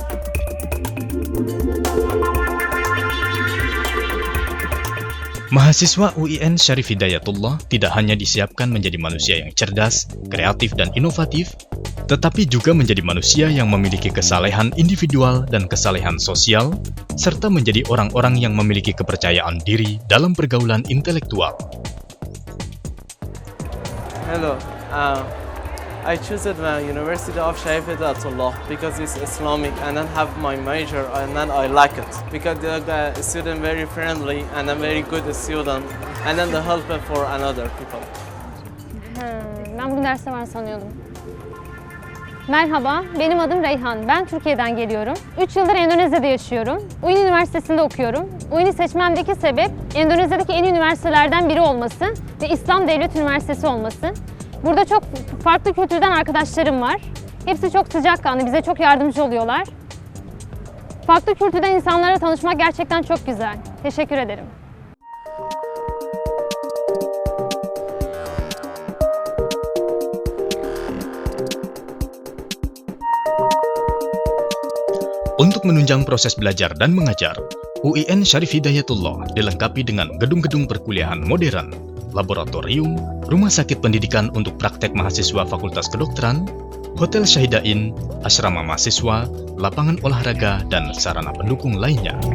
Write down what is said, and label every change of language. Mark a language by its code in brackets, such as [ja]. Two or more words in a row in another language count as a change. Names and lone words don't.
[id] Mahasiswa UIN Syarif Hidayatullah tidak hanya disiapkan menjadi manusia yang cerdas, kreatif, dan inovatif, tetapi juga menjadi manusia yang memiliki kesalehan individual dan kesalehan sosial, serta menjadi orang-orang yang memiliki kepercayaan diri dalam pergaulan intelektual. [en] Hello, I choose the University of Syarif Hidayatullah because it's Islamic and then have my major and then I like it because the student very friendly and a very good student and then the helper for another people. [tr] Ben bugün derste var sanıyordum. Merhaba, benim adım Reyhan. Ben Türkiye'den geliyorum. 3 yıldır Endonezya'da yaşıyorum. UIN Üniversitesi'nde okuyorum. UIN'i seçmemdeki sebep Endonezya'daki en iyi üniversitelerden biri olması ve İslam Devlet Üniversitesi olması. Burada çok farklı kültürden arkadaşlarım var. Hepsi çok sıcakkanlı, bize çok yardımcı oluyorlar. Farklı kültürden insanlarla tanışmak gerçekten çok güzel. Teşekkür ederim. [id] Untuk menunjang proses belajar dan mengajar, UIN Syarif Hidayatullah dilengkapi dengan gedung-gedung perkuliahan modern, laboratorium, rumah sakit pendidikan untuk praktek mahasiswa Fakultas Kedokteran, hotel Syahidain, asrama mahasiswa, lapangan olahraga, dan sarana pendukung lainnya.